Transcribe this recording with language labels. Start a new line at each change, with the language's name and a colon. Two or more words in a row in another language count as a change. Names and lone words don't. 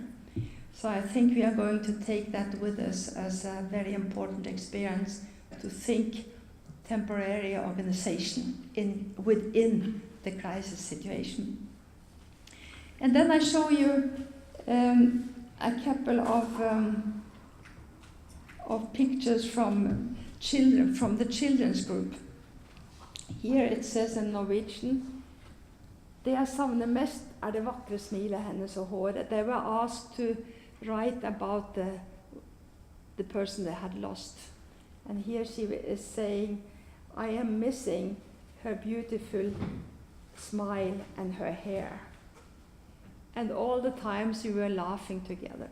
English: So I think we are going to take that with us as a very important experience, to think temporary organization within the crisis situation. And then I show you a couple of pictures from children, from the children's group. Here it says in Norwegian,
Norwegian: "Det jeg savner mest det vakre smilet hennes og håret."
English: They were asked to write about the person they had lost. And here she is saying, "I am missing her beautiful smile and her hair." And all the times we were laughing together.